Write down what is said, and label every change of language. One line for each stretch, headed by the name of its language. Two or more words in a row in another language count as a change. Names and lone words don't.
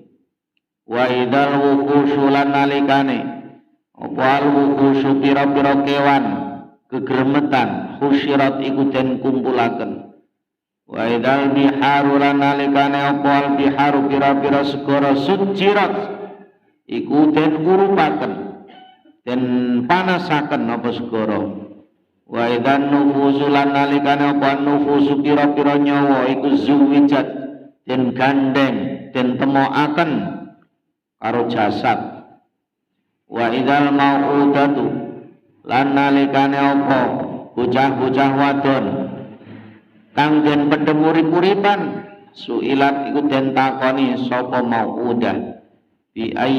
Arabic: وإذا الوحوش,
Javanese: lan nalikane apa al wuhusyu pira-pira kewan kegremetan husyirat iku den kumpulaken.
Arabic: وإذا البحار,
Javanese: lan nalikane apa al biharu pira-pira segara sujirat iku den urupaken, den panasaken apa segara.
Arabic: وإذا النفوس,
Javanese: lan nalikane apa nufusu pira-pira nyawa iku zuwijat den gandeng, den temokaken karo jasad.
Arabic: وإذا الموءودة,
Javanese: lan nalikane apa bocah-bocah wadon kang den pendhem urip-uripan suilat iku den takoni sapa
Arabic: الموءودة بأي